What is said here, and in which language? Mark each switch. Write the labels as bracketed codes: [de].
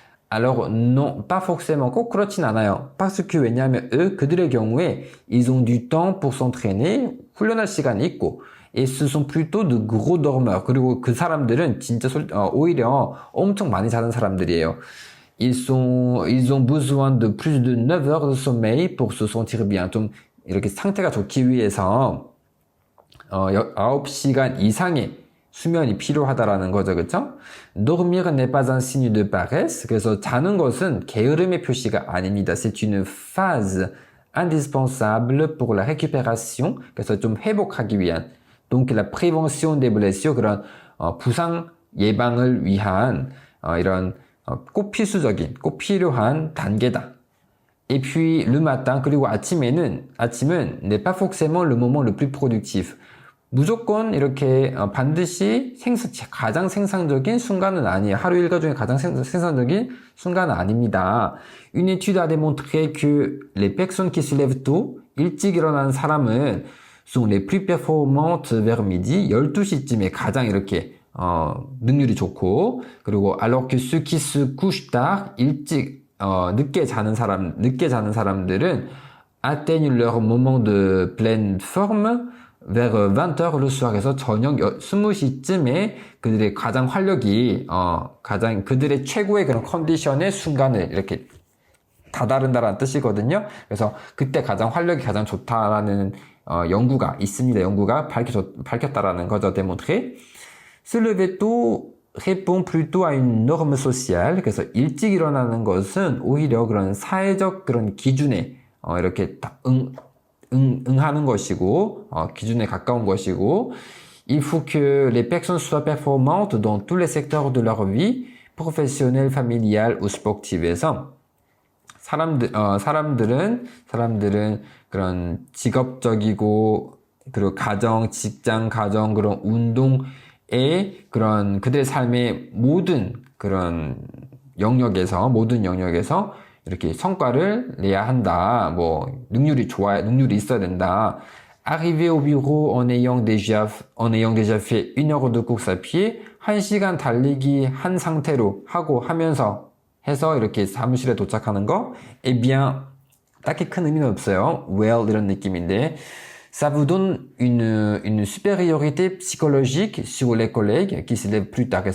[fr] Alors non, pas forcément. [ko] 꼭 그렇진 않아요. [fr] Parce que [ko] 왜냐하면 그들의 경우에 [fr] ils ont du temps pour s'entraîner. [ko] 훈련할 시간이 있고. [fr] Et ce sont plutôt de gros dormeurs. [ko] 그리고 그 사람들은 진짜 오히려 엄청 많이 자는 사람들이에요. [fr] Ils ont besoin de plus de 9 heures de sommeil pour se sentir bien. [ko] 좀 이렇게 상태가 좋기 위해서 9시간 이상의 수면이 필요하다라는 거죠. 그렇죠? [fr] Dormir n'est pas un signe de paresse. [ko] 그래서 자는 것은 게으름의 표시가 아닙니다. [fr] C'est une phase indispensable pour la récupération. [ko] 그래서 좀 회복하기 위한 [fr] donc la prévention des blessures [ko] 그런 부상 예방을 위한 이런 꼭 필요한 단계다. [fr] Et puis le matin, [ko] 그리고 아침은 [fr] n'est pas forcément le moment le plus productif. [ko] 무조건 이렇게 반드시 가장 생산적인 순간은 아니에요. 하루 일과 중에 가장 생산적인 순간은 아닙니다. [fr] Une étude a démontré que les personnes qui se lèvent tôt, [ko] 일찍 일어나는 사람은 [fr] sont les plus performantes vers midi, [ko] 12시쯤에 가장 이렇게 능률이 좋고, 그리고 [fr] alors que ceux qui se couchent tard, [ko] 늦게 자는 사람들은 [fr] atteignent leur moment de pleine forme vers 20h le soir. [ko] 그래서 저녁 20시쯤에 그들의 가장 활력이 그들의 최고의 그런 컨디션의 순간을 이렇게 다다른다라는 뜻이거든요. 그래서 그때 활력이 가장 좋다라는 연구가 있습니다. 연구가 밝혔다라는 거죠. [fr] démontré. Se lever tôt répond plutôt à une norme sociale. [ko] 그래서 일찍 일어나는 것은 오히려 그런 사회적 그런 기준에 이렇게 응하는 것이고, 기준에 가까운 것이고, [fr] il faut que les personnes soient performantes dans tous les secteurs de leur vie, professionnelle, familiale ou sportive에서 [ko] 사람들은 그런 직업적이고, 그리고 직장, 가정, 그런 운동의 그런 그들의 삶의 모든 영역에서 이렇게 성과를 내야 한다. 능률이 있어야 된다. [fr] Arriver au bureau en ayant déjà fait 1 heure de course à pied, [ko] 1시간 달리기 한 상태로 하고 하면서 해서 이렇게 사무실에 도착하는 거, [fr] eh bien, [ko] 딱히 큰 의미는 없어요. [fr] Well, [ko] 이런 느낌인데, [fr] ça vous donne une supériorité psychologique sur les collègues qui se lèvent plus tard.